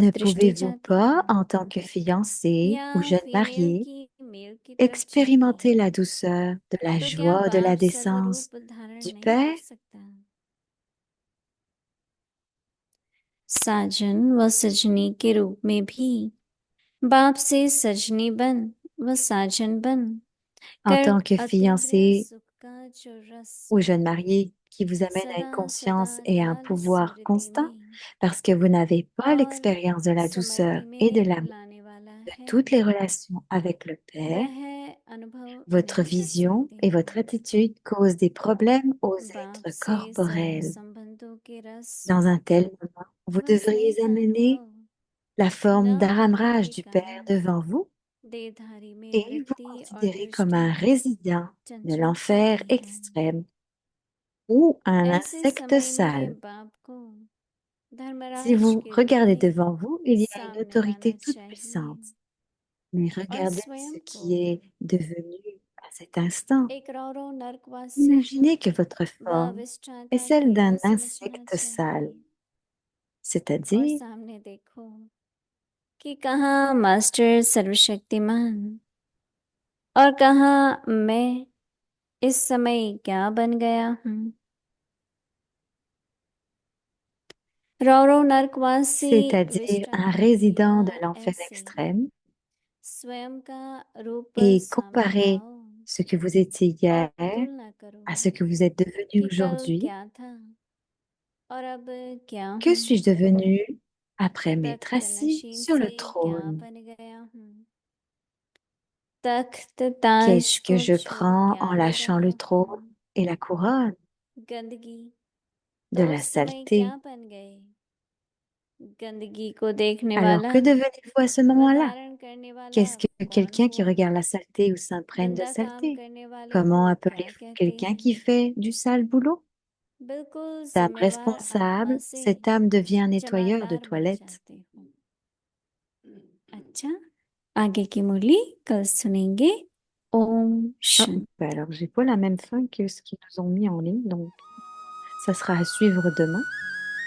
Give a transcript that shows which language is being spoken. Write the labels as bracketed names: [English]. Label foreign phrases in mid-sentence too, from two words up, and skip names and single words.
[French] Ne [Hindi] दृष्टि [French] pouvez-vous [Hindi] जाती [French] pas, [Hindi] है [French] en tant que fiancé ou [Hindi] या [French] jeune [Hindi] फीमेल [French] marié, [Hindi] की मेल की तरफ जाती [French] expérimenter [Hindi] है [French] la douceur de la [Hindi] तो क्या [French] joie de la [Hindi] बाप [French] décence [Hindi] सर्वरूप धारण [French] du [Hindi] नहीं कर [French] Père? [Hindi] सकता साजन व सजनी के रूप में भी बाप से सजनी बन व साजन बन [French] En [Hindi] कर [French] tant que [Hindi] अतीन्द्रिय [French] fiancé [Hindi] सुख का जो रस [French] ou jeune marié qui vous amène à une [Hindi] सदा [French] conscience et à un [Hindi] सदाकाल [French] pouvoir [Hindi] स्मृति [French] constant, [Hindi] में [French] parce que vous n'avez pas [Hindi] और [French] l'expérience de la douceur [Hindi] समृद्धि [French] et de [Hindi] में [French] l'amour [Hindi] लाने वाला [French] de [Hindi] है [French] toutes les relations avec le Père, [Hindi] वह अनुभव [French] votre [Hindi] नहीं कर [French] vision [Hindi] सकते [French] et votre attitude causent des problèmes aux [Hindi] बाप [French] êtres [Hindi] से सर्व [French] corporels. [Hindi] संबंधों के रस [French] Dans un tel moment, vous [Hindi] व [French] devriez [Hindi] स्नेह का [French] amener [Hindi] अनुभव [French] la [Hindi] न [French] forme [Hindi] होने [French] d'Aramraj [Hindi] के [French] du Père [Hindi] कारण [French] devant vous [Hindi] देहधारी में [French] et vous [Hindi] वृत्ति और [French] considérer comme [Hindi] दृष्टि [French] un résident de [Hindi] चंचल [French] l'enfer [Hindi] होती है [French] extrême ou un [Hindi] ऐसे [French] insecte [Hindi] समय में [French] sale. [Hindi] बाप को [French] Si [Hindi] धर्मराज [French] vous [Hindi] के रूप [French] regardez [Hindi] में [French] devant vous, il y a une [Hindi] सामने लाना [French] autorité toute [Hindi] चाहिए [French] puissante. Mais [Hindi] और [French] regardez ce [Hindi] स्वयं को [French] qui est devenu à cet instant. [Hindi] एक रौरो नरकवासी [French] Imaginez que votre [Hindi] व [French] forme est [Hindi] विष्टाकार [French] celle [Hindi] कीड़ा [French] d'un [Hindi] समझना [French] insecte sale, [Hindi] चाहिए और [French] c'est-à-dire [Hindi] सामने देखो कि कहाँ मास्टर सर्वशक्तिमान और कहाँ मैं इस समय क्या बन गया हूँ। रौरव नरकवासी [French] c'est-à-dire [Hindi] विश्राम [French] un [Hindi] कर [French] résident de [Hindi] लिया [French] l'enfer [Hindi] ऐसे [French] extrême, [Hindi] स्वयं का रूप [French] et [Hindi] सामने [French] comparer [Hindi] लाओ [French] ce que vous étiez [Hindi] और [French] hier [Hindi] तुलना करो [French] à ce que vous êtes devenu [Hindi] कि कल [French] aujourd'hui. [Hindi] क्या था और अब क्या [French] Que [Hindi] हूँ। [French] suis-je devenu après m'être [Hindi] तख्त [French] assis [Hindi] नशीन [French] sur [Hindi] से [French] le [Hindi] क्या [French] trône? [Hindi] बन गया हूँ। तख्त ताज [French] Qu'est-ce que [Hindi] को [French] je [Hindi] छोड़ [French] prends [Hindi] क्या [French] en [Hindi] ले [French] lâchant [Hindi] रहा [French] le trône [Hindi] हूँ। [French] et la couronne? [Hindi] गंदगी [French] De [Hindi] तो [French] la [Hindi] उस समय क्या [French] saleté. [Hindi] बन गए। गंदगी को देखने [French] Alors [Hindi] वाला [French] que devenez-vous à ce [Hindi] व [French] moment-là? [Hindi] धारण करने वाला [French] Qu'est-ce que [Hindi] कौन [French] quelqu'un qui [Hindi] हुआ। [French] regarde la saleté ou s'imprègne de [Hindi] गंदा काम [French] saleté? [Hindi] करने वाले [French] Comment [Hindi] को क्या [French] appelez-vous [Hindi] कहते [French] quelqu'un [Hindi] हैं। [French] qui fait du sale boulot? [Hindi] बिल्कुल [French] D'un [Hindi] जिम्मेवार आत्मा [French] responsable, [Hindi] से [French] cette âme devient un nettoyeur de [Hindi] जमादार बन [French] toilettes. [Hindi] जाते हो। अच्छा, आगे की मुरली कल सुनेंगे। ओम [French] Ah, [Hindi] शांति। [French] bah alors j'ai pas la même fin que ce qu'ils nous ont mis en ligne, donc ça sera à suivre demain.